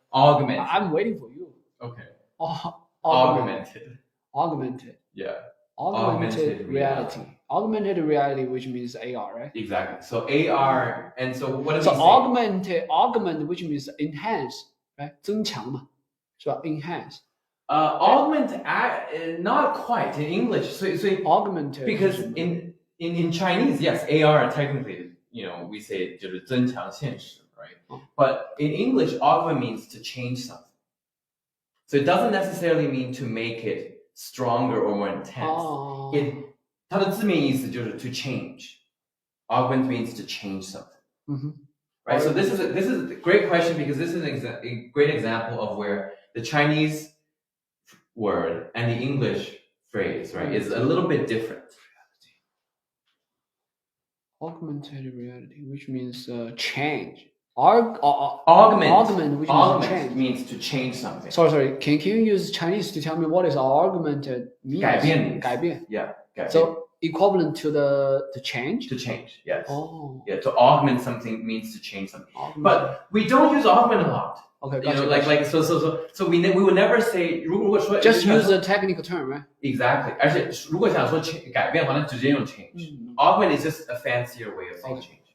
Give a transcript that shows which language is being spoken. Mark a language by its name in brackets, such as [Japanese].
[English] augment. I'm waiting for you. Okay. Augmented. Yeah. Augmented reality. Augmented reality, which means AR, right? Exactly. So AR, and so what does so it say? augment, which means enhance, right? [Chinese] 增强嘛，是吧 ？enhance. [English] Augment, not quite in English. So augmented because in Chinese, yes, AR technically, we say [Chinese] 就是增强现实, [English] right? But in English, augment means to change something. So it doesn't necessarily mean to make it stronger or more intense. [Chinese] 它的字面意思就是 [English] to change. Augment means to change something. Right? So this is a great question because this is a great example of where the Chinese word and the English phrase, right, is a little bit different. Augmented reality, which means change. Augment, which means to change something. Sorry. Can you use Chinese to tell me what is augmented means? [Chinese] 改变. Yeah. 改变. [English] So equivalent to the change? To change, yes. Oh. Yeah, to augment something means to change something. But we don't use augment a lot. Okay, so we would never say [Chinese] 如果说 [English] just use the technical term, right? Exactly. [Chinese] 而且如果想说改变的话，那直接用 change. [English] Augment is just a fancier way of saying change.